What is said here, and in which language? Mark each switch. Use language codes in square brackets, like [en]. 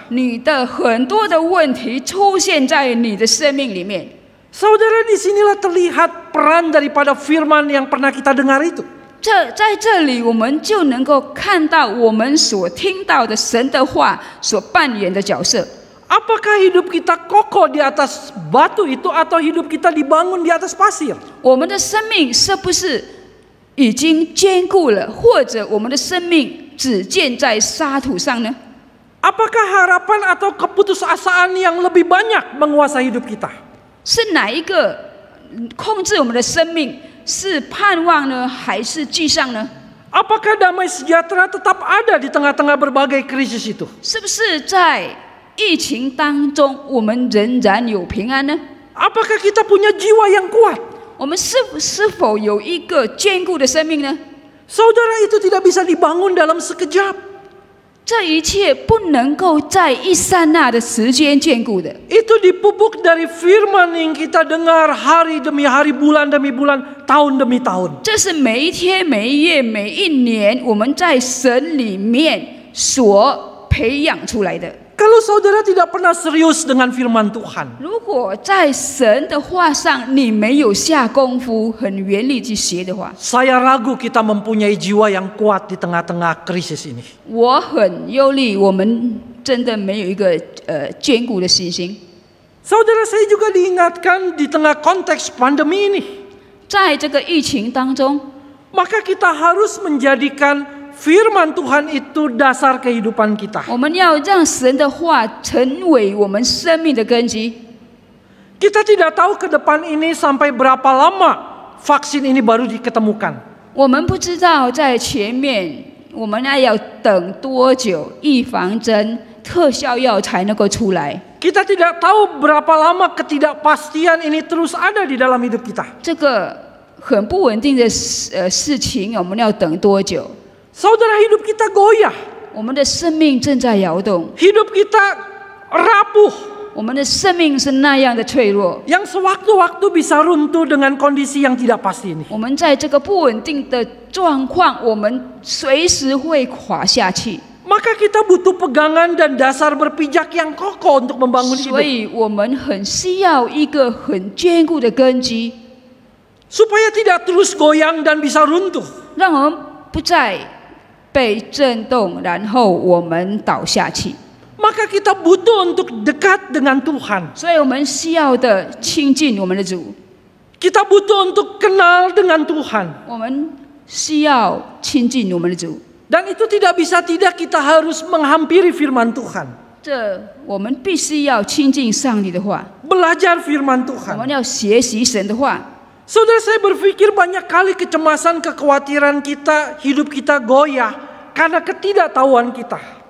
[zh] 你的很多的问题出现在你的生命里面。 [id] Saudara, disinilah terlihat peran daripada firman yang pernah kita dengar itu. [zh] 在这里，我们就能够看到我们所听到的神的话所扮演的角色。 [id] Apakah hidup kita kokoh di atas batu itu atau hidup kita dibangun di atas pasir? [zh] 我们的生命是不是已经坚固了，或者我们的生命只建在沙土上呢？ [id] Apakah harapan atau keputusasaan yang lebih banyak menguasai hidup kita? [zh] 是哪一个控制我们的生命？是盼望呢，还是迹象呢？ [id] Apakah damai sejahtera tetap ada di tengah-tengah berbagai krisis itu? [zh] 是不是在疫情当中，我们仍然有平安呢？ [id] Apakah kita punya jiwa yang kuat? [zh] 我们是否有一个坚固的生命呢？ [id] Saudara, itu tidak bisa dibangun dalam sekejap. [zh] 这一切不能够在一刹那的时间坚固的。 [id] Itu dipupuk dari firman yang kita dengar hari demi hari, bulan demi bulan, tahun demi tahun. [zh] 这是每一天、每一夜、每一年，我们在神里面所培养出来的。 [id] Kalau saudara tidak pernah serius dengan firman Tuhan, [zh] 如果在神的话上你没有下功夫，很原力去学的话， [id] saya ragu kita mempunyai jiwa yang kuat di tengah-tengah krisis ini. [zh] 我很忧虑，我们真的没有一个坚固的信心。 [id] Saudara, saya juga diingatkan di tengah konteks pandemi ini, [zh] 在这个疫情当中， [id] maka kita harus menjadikan firman Tuhan itu dasar kehidupan kita. [zh] 我们要让神的话成为我们生命的根基。 [id] Kita tidak tahu ke depan ini sampai berapa lama vaksin ini baru diketemukan. [zh] 我们不知道在前面我们要等多久，预防针、特效药才能够出来。 [id] Kita tidak tahu berapa lama ketidakpastian ini terus ada di dalam hidup kita. [zh] 这个很不稳定的事情，我们要等多久？ [id] Saudara, hidup kita goyah. [zh] 我们的生命正在摇动， [id] Hidup kita rapuh. [zh] 我们的生命是那样的脆弱， [id] yang sewaktu-waktu bisa runtuh dengan kondisi yang tidak pasti ini. [zh] 我们在这个不稳定的状况，我们随时会垮下去。 [id] Maka kita butuh pegangan dan dasar berpijak yang kokoh untuk membangun [zh] 所 [id] hidup. [zh] 以我们很需要一个很坚固的根基， [id] Supaya tidak terus goyang dan bisa runtuh. [zh] 让我们不再被震动，然后我们倒下去。 [id] Maka kita butuh untuk dekat dengan Tuhan. [zh] 所以我们需要的亲近我们的主， [id] Kita butuh untuk kenal dengan Tuhan. [zh] 我们需要亲近我们的主。 [id] Dan itu tidak bisa tidak kita harus menghampiri firman Tuhan. [zh] 这我们必须要亲近上帝的话， [id] Belajar firman [zh] 我 [id] Tuhan. [zh] 们要学习神的话。 [id] Saudara, saya berpikir banyak kali kecemasan, kekhawatiran kita, hidup kita goyah karena ketidaktahuan kita.